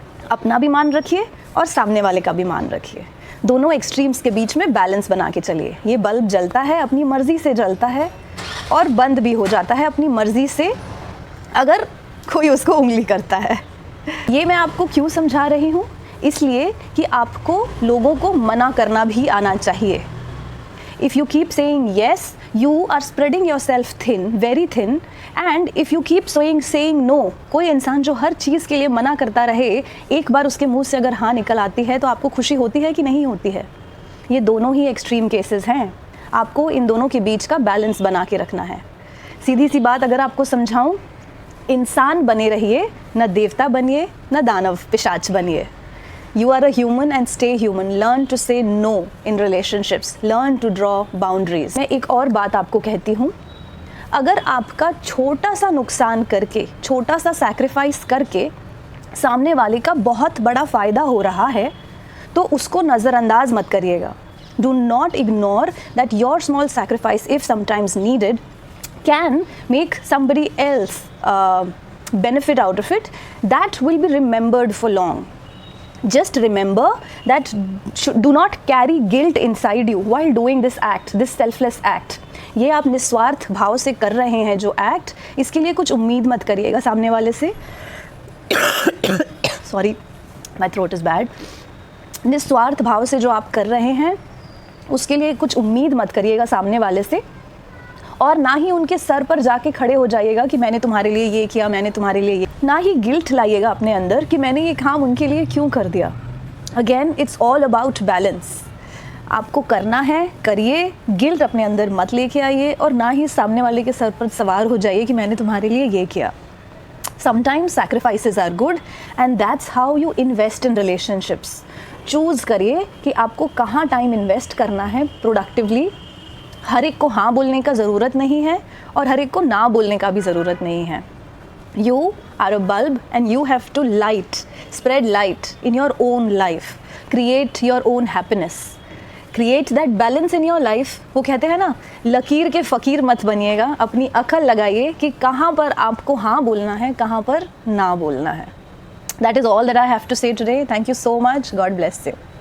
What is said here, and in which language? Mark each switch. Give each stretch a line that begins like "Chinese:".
Hindi: अपना भी मान रखिए और सामने वाले का भी मान रखिए। दोनों एक्सट्रीम्स के बीच में बैलेंस बना के चलिए। ये बल्ब जलता है, अपनी मर्ज़ी से जलता है, और बंद भी हो जाता है अपनी मर्ज़ी से, अगर कोई उसको उंगली करता है। ये मैं आपको क्यों समझा रही हूँ? इसलिए कि आपको लोगों को मना करना भी आना चाहिए।
English: If you keep saying yes, you are spreading yourself thin, very thin. And if you keep saying no,
Hindi: कोई इंसान जो हर चीज़ के लिए मना करता रहे, एक बार उसके मुंह से अगर हाँ निकल आती है तो आपको खुशी होती है कि नहीं होती है? ये दोनों ही एक्सट्रीम केसेस हैं। आपको इन दोनों के बीच का बैलेंस बना के रखना है। सीधी सी बात अगर आपको समझाऊँ, इंसान बने रहिए, न देवता बनिए, न दानव पिशाच बनिए।
English: You are a human and stay human. Learn to say no in relationships. Learn to draw boundaries.
Hindi: मैं एक और बात आपको कहती हूँ, अगर आपका छोटा सा नुकसान करके, छोटा सा सैक्रिफाइस करके सामने वाले का बहुत बड़ा फ़ायदा हो रहा है, तो उसको नज़रअंदाज मत करिएगा।
English: Do not ignore that your small sacrifice, if sometimes needed, can make somebody else benefit out of it. That will be remembered for long. Just remember that do not carry guilt inside you while doing this act, this selfless act.
Hindi: ये आप निस्वार्थ भाव से कर रहे हैं जो act, इसके लिए कुछ उम्मीद मत करिएगा सामने वाले से.
English: Sorry, my throat is bad.
Hindi: निस्वार्थ भाव से जो आप कर रहे हैं उसके लिए कुछ उम्मीद मत करिएगा सामने वाले से, और ना ही उनके सर पर जाके खड़े हो जाइएगा कि मैंने तुम्हारे लिए ये किया, मैंने तुम्हारे लिए ये. ना ही गिल्ट लाइएगा अपने अंदर कि मैंने ये काम उनके लिए क्यों कर दिया.
English: Again, it's all about balance.
Hindi: आपको करना है, करिए, गिल्ट अपने अंदर मत लेके आइए, और ना ही सामने वाले के सर पर सवार हो जाइए कि मैंने तुम्हारे लिए ये किया.
English: Sometimes sacrifices are good and that's how you invest in relationships.
Hindi: Choose करिए कि आपको कहाँ टाइम इन्वेस्ट करना है प्रोडक्टिवली. हर एक को हाँ बोलने का ज़रूरत नहीं है और हर एक को ना बोलने का भी ज़रूरत नहीं है.
English: You are a bulb and you have to spread light in your own life. Create your own happiness. Create that balance in your life.
Hindi: वो कहते हैं ना, लकीर के फ़कीर मत बनिएगा. अपनी अकल लगाइए कि कहाँ पर आपको हाँ बोलना है, कहाँ पर ना बोलना है.
English: That is all that I have to say today. Thank you so much. God bless you.